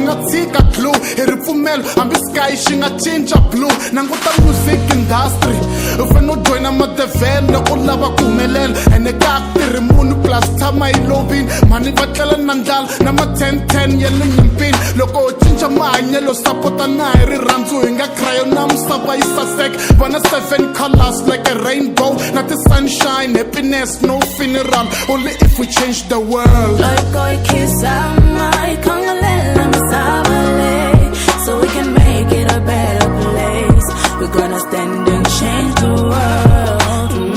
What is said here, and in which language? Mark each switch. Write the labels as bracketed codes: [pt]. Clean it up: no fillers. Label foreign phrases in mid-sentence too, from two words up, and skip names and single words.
[ts] nga tshika clue hi ripfumelo hambi sky xi nga cinca blue nanguta [en] music industry [ts] u fanele u joyina madevhele loko u lava ku humelela ene ka ku tirhi munhu plus tshama hi lovini mhani va tlela na ndlala na ma-10 ya le nyimpini loko u cinca mahanyelo sapota na hi rirhandzu hi nga krayo na misava yi saseka vana 7 [en] colors like a rainbow [ts] na ti- [en] sunshine happiness no funeral only if we change the world. So we can make it a better place. We're gonna stand and change the world.